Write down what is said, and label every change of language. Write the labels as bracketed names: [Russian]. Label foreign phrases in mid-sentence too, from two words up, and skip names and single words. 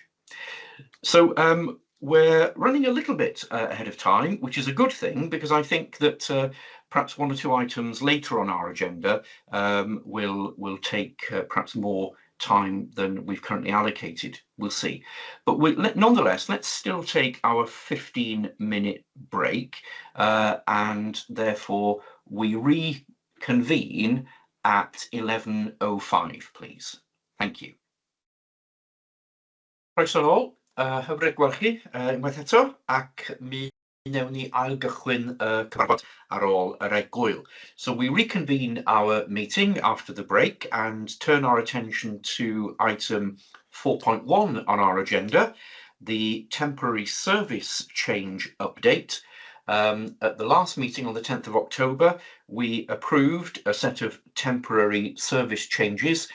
[English] So we're running a little bit ahead of time, which is a good thing, because I think that perhaps one or two items later on our agenda will take perhaps more time than we've currently allocated. We'll see. But nonetheless, let's still take our 15-minute break, and therefore we reconvene at 11:05, please. Thank you. [Welsh] Croeso nôl. Hyfryd gweld chi unwaith eto, ac mi wnewn ni ailgychwyn y cyfarfod ar ôl yr egwyl. [English] So we reconvene our meeting after the break and turn our attention to item 4.1 on our agenda, the temporary service change update. At the last meeting on the 10th of October, we approved a set of temporary service changes.